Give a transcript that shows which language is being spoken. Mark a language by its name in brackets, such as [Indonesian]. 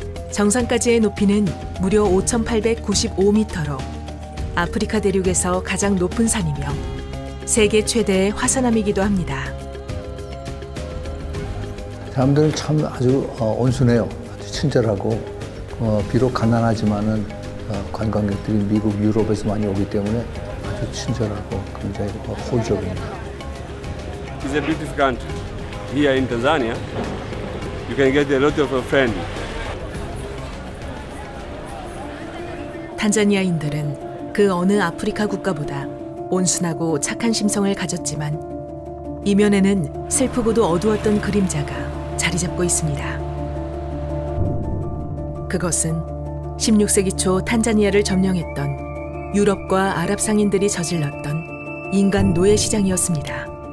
[Korean] 정상까지의 높이는 무려 5,895m로 아프리카 대륙에서 가장 높은 산이며 세계 최대의 화산암이기도 합니다. 사람들은 참 아주 온순해요. 아주 친절하고 비록 가난하지만은 관광객들이 미국, 유럽에서 많이 오기 때문에 아주 친절하고 굉장히 호의적입니다. [English] It's a beautiful country. Here in Tanzania, you can get a lot of friends. [Korean] 탄자니아인들은 그 어느 아프리카 국가보다 온순하고 착한 심성을 가졌지만 이면에는 슬프고도 어두웠던 그림자가 자리 잡고 있습니다. 그것은 16세기 초 탄자니아를 점령했던 유럽과 아랍 상인들이 저질렀던 인간 노예 시장이었습니다.